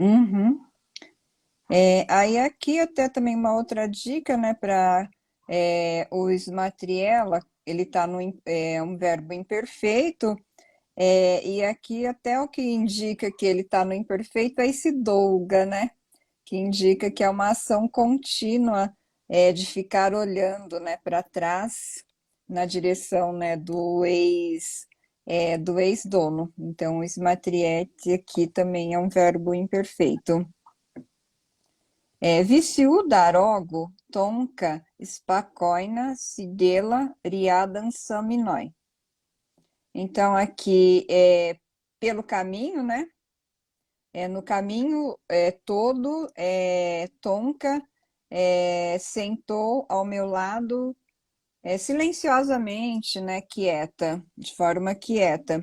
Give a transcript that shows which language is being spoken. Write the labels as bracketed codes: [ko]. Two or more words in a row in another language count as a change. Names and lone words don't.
[pt] Aí aqui até também uma outra dica, né, para o smatriela, ele está no um verbo imperfeito, e aqui até o que indica que ele está no imperfeito é esse dolga, né, que indica que é uma ação contínua de ficar olhando, né, para trás na direção, né, do ex-dono. Então, o smatriete aqui também é um verbo imperfeito. [ru] Висю дорогу, тонко, спокойно сидела рядом со мной. [pt] Então, aqui, pelo caminho, né? No caminho todo, Tonka sentou ao meu lado silenciosamente, né? Quieta, de forma quieta.